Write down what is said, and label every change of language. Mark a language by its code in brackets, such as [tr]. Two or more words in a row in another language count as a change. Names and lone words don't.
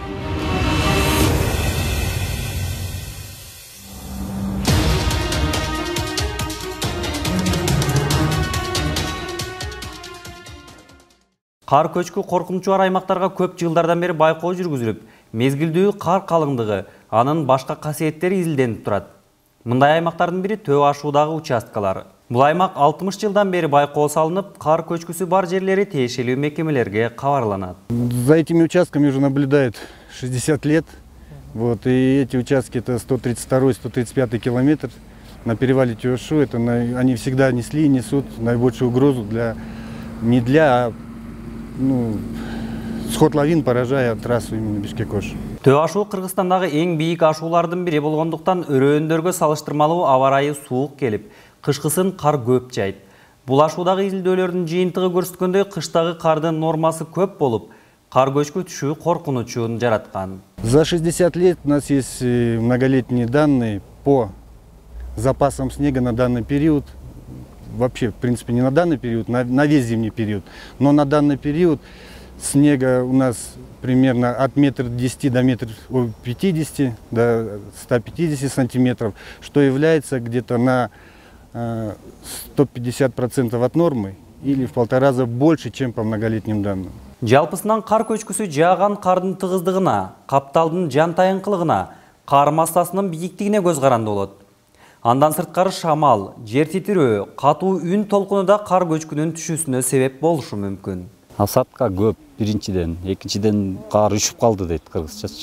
[ky] Кар көчкү коркунучу бар аймактарга көп жылдардан бери байкоо жүргүзүлүп, мезгилдүү кар калыңдыгы, анын башка касиеттери изилденип турат. Мындай аймактардын бири Төө ашуудагы участкалар. Бул аймак 60 жылдан бери байкоо салынып, кар көчкүсү бар жерлери тиешелүү мекемелерге кабарланат. [ru] За этими участками уже наблюдает 60 лет. Вот, и эти участки это 132-135 километр на перевале Тёшу. Они всегда несли и несут наибольшую угрозу сход лавин, поражая трассу именно Бишкек-Ош. [ky] Төө ашуу Кыргызстандагы эң бийик ашуулардын бири болгондуктан өрөөндөргө салыштырмалуу аба ырайы суук келип, кышкысын кар көп жайт. Бул ашуудагы изилдөөлөрдүн жыйынтыгы көрсөткөндөй, кыштагы кардын нормасы көп болуп, кар көчкү түшүү коркунучун жараткан. [ru] За 60 лет у нас есть многолетние данные по запасам снега на данный период. Вообще, в принципе, не на данный период, на весь зимний период. Но на данный период снега у нас примерно от 1,10 до 1,50 до 150 сантиметров, что является где-то на 150% от нормы или в 1,5 раза больше, чем по многолетним данным. [ky] Жалпысынан кар көчкүсү жааган кардын тыгыздыгына, капталдын жантайыңкылыгына, кар массасынын бийиктигине көз каранды болот. Андан сырткары шамал, жер титирөө, катуу үн толкуну да кар көчкүнүн түшүүсүнө себеп болушу мүмкүн. Осадка көп биринчиден, экинчиден кар үшүп калды дейт кыргызчачы.